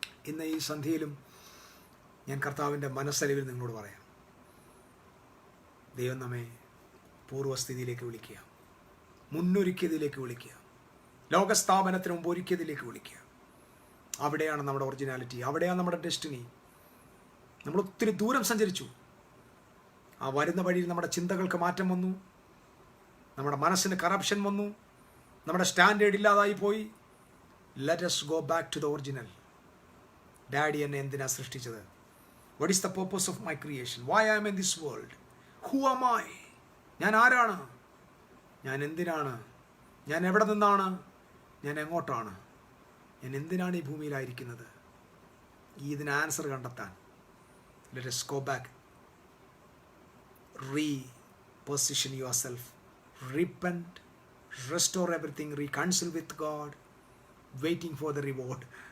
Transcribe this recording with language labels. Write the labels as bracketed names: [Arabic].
[Malayalam] ഇന്ന് ഈ സന്ധ്യയിലും ഞാൻ കർത്താവിൻ്റെ മനസ്സലിവിൽ നിങ്ങളോട് പറയാം, ദൈവം നമ്മെ പൂർവ്വസ്ഥിതിയിലേക്ക് വിളിക്കുക, മുന്നൊരുക്കിയതിലേക്ക് വിളിക്കുക, ലോകസ്ഥാപനത്തിന് മുമ്പ് ഒരുക്കിയതിലേക്ക് വിളിക്കുക. അവിടെയാണ് നമ്മുടെ ഒറിജിനാലിറ്റി, അവിടെയാണ് നമ്മുടെ ഡെസ്റ്റിനി. നമ്മൾ ഒത്തിരി ദൂരം സഞ്ചരിച്ചു. ആ വരുന്ന വഴിയിൽ നമ്മുടെ ചിന്തകൾക്ക് മാറ്റം വന്നു, നമ്മുടെ മനസ്സിന് കറപ്ഷൻ വന്നു, നമ്മുടെ സ്റ്റാൻഡേർഡ് ഇല്ലാതായി പോയി. [English] Let us go back to the original. [Malayalam] Daddy എന്നെ എന്തിനാ സൃഷ്ടിച്ചത്? [English] What is the purpose of my creation? Why I am in this world? Who am I? [Malayalam] ഞാൻ ആരാണ്? ഞാൻ എന്തിനാണ്? ഞാൻ എവിടെ നിന്നാണ്? ഞാൻ എങ്ങോട്ടാണ്? ഞാൻ എന്തിനാണ് ഈ ഭൂമിയിലായിരിക്കുന്നത്? ഇതിന് ആൻസർ കണ്ടെത്താൻ [English] Let us go back. Reposition yourself, repent, restore everything, reconcile with God, waiting for the reward.